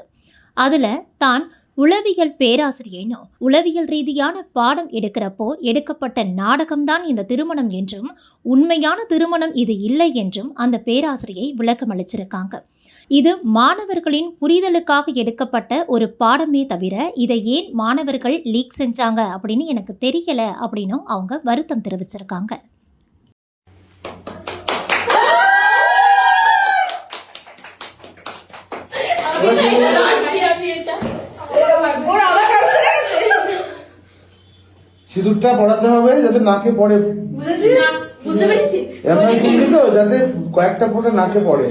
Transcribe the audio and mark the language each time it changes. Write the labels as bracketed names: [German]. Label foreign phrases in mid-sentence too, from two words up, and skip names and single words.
[Tamil] அதுல தான் உளவியல் பேராசிரியனும் உளவியல் ரீதியான பாடம் எடுக்கிறப்போ எடுக்கப்பட்ட நாடகம்தான் இந்த திருமணம் என்றும் உண்மையான திருமணம் இது இல்லை என்றும் அந்த பேராசிரியை விளக்கம் அளிச்சிருக்காங்க. இது மாணவர்களின் புரிதலுக்காக எடுக்கப்பட்ட ஒரு பாடமே தவிர இதை ஏன் மாணவர்கள் லீக் செஞ்சாங்க அப்படின்னு எனக்கு தெரியல அப்படின்னு அவங்க வருத்தம் தெரிவிச்சிருக்காங்க. [Bangla] সিঁদুরটা পড়াতে হবে যাতে নাকে পড়ে, যাতে কয়েকটা ফোঁটা নাকে পড়ে।